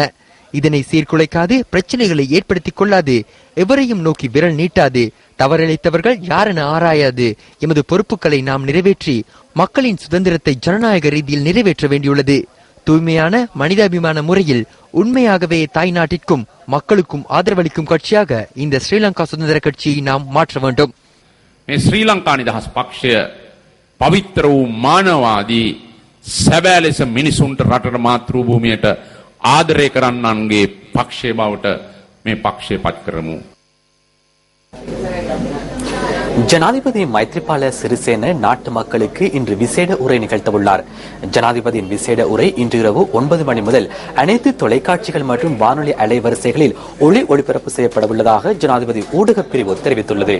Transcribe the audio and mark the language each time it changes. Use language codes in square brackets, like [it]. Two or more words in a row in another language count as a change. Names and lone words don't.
[ta] இதனை சீர்குலைக்காது, பிரச்சனைகளை ஏற்படுத்திக் கொள்ளாது, எவரையும் நோக்கி விரல் நீட்டாது, தவறிழைத்தவர்கள் யாரென ஆராயாது எமது பொறுப்புகளை நாம் நிறைவேற்றி மக்களின் சுதந்திரத்தை ஜனநாயக ரீதியில் நிறைவேற்ற வேண்டியுள்ளது. தூய்மையான மனிதாபிமான முறையில் உண்மையாகவே தாய் நாட்டிற்கும் மக்களுக்கும் ஆதரவளிக்கும் கட்சியாக இந்த ஸ்ரீலங்கா சுதந்திர கட்சியை நாம் மாற்ற வேண்டும். [si] මේ ශ්‍රී ලංකා නිදහස් පක්ෂය පවිත්‍ර වූ මානවවාදී සැබෑ ලෙස මිනිසුන්ට රටට මාතෘ භූමියට ආදරය කරන්නන්ගේ පක්ෂය බවට මේ පක්ෂය පත් කරමු. [ta] ஜனாதிபதி மைத்ரிபால சிறிசேன நாட்டு மக்களுக்கு இன்று விசேட உரை நிகழ்த்தவுள்ளார். ஜனாதிபதியின் விசேட உரை இன்று இரவு 9 மணி முதல் அனைத்து தொலைக்காட்சிகள் மற்றும் வானொலி அலைவரிசைகளில் ஒளிபரப்பு செய்யப்பட உள்ளதாக ஜனாதிபதி ஊடகப் பிரிவு தெரிவித்துள்ளது.